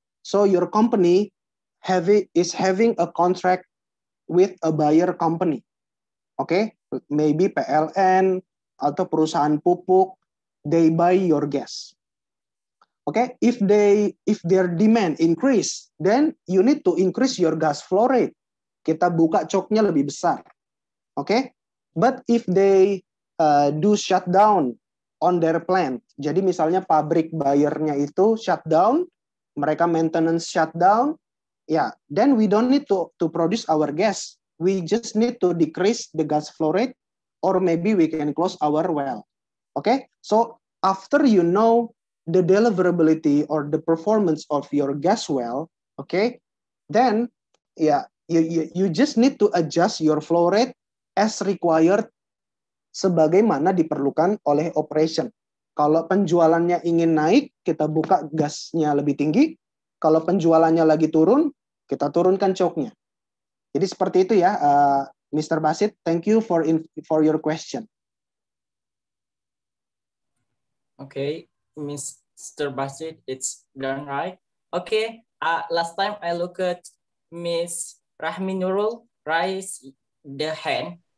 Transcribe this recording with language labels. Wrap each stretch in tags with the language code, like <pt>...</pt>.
<en>So your company is having a contract with a buyer company. Okay, maybe PLN</en> <id>atau perusahaan pupuk,</id> <en>they buy your gas. Okay, if their demand increase, then you need to increase your gas flow rate.</en> <id>Kita buka coknya lebih besar.</id> <en>Okay, but if they do shutdown on their plant,</en> <id>jadi misalnya pabrik bayarnya itu shutdown, mereka maintenance shutdown,</id> <en>yeah, then we don't need to produce our gas. We just need to decrease the gas flow rate, or maybe we can close our well. Okay, so after you know the deliverability or the performance of your gas well, okay, then yeah, you just need to adjust your flow rate as required</en> <id>sebagaimana diperlukan oleh</id> <en>operation.</en> <id>Kalau penjualannya ingin naik, kita buka gasnya lebih tinggi. Kalau penjualannya lagi turun, kita turunkan coknya. Jadi seperti itu ya, Mr. Basit.</id> <en>Thank you for your question. Okay, Mr. Basit, it's done right. Okay, last time I looked at Miss Rahmi Nurul raise the hand.</en>